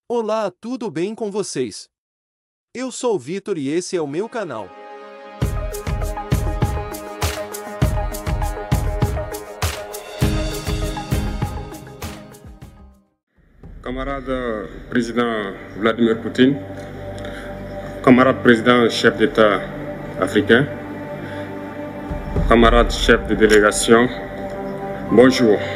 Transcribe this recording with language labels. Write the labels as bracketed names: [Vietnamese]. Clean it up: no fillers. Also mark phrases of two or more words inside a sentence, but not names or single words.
[Portuguese] Olá, tudo bem com vocês? Eu sou o Vitor e esse é o meu canal. [French] Camarade président Vladimir Poutine, camarade président chef d'État africain, camarade chef de délégation, bonjour.